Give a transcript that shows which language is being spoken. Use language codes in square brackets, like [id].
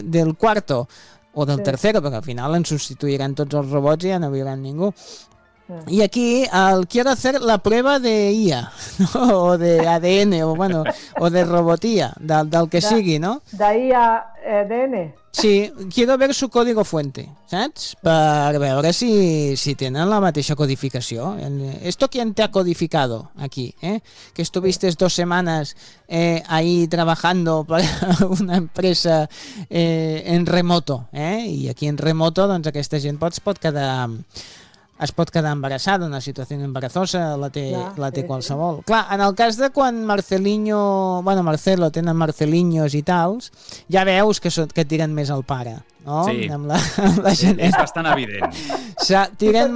[es] del cuarto o del tercero, [ca] perquè al final ens substituiran tots els robots i ja no viuran ningú. [es] Y aquí al quiero hacer la prueba de IA, ¿no? O de ADN, o bueno, o de robotía, [ca] del que sigui, [es] ¿no? De IA ADN. Sí, quiero ver su código fuente, ¿saps? [ca] Per veure si tenen la mateixa codificació. [es] ¿Esto quién te ha codificado aquí, Que estuviste dos semanas ahí trabajando para una empresa en remoto, Y aquí en remoto, [ca] doncs aquesta gent pot quedar... es pot quedar embarassada, una situació embarazosa la té qualsevol. Sí. Clar, en el cas de quan Marcelinho, bueno, Marcelo, tenen Marcelinhos i tals, ja veus que tiren més al pare, no? Sí, amb la gent. És bastant evident. Tiren